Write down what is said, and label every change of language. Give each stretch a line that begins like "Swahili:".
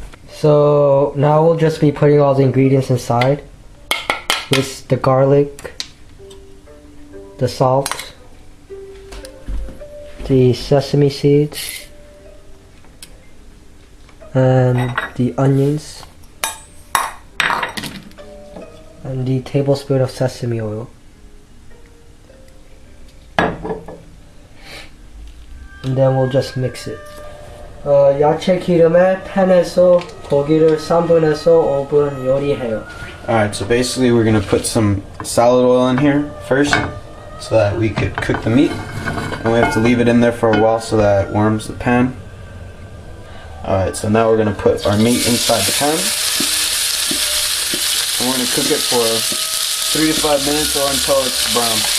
English: So now we'll just be putting all the ingredients inside with the garlic, the salt, the sesame seeds, and the onions, and the tablespoon of sesame oil. And then we'll just mix it.
Korean: 야채 기름에 팬에서 고기를 3분에서 5분 요리해요.
English: Alright, so basically we're going to put some salad oil in here first so that we could cook the meat. And we have to leave it in there for a while so that it warms the pan. Alright, so now we're going to put our meat inside the pan. And we're going to cook it for 3 to 5 minutes or until it's brown.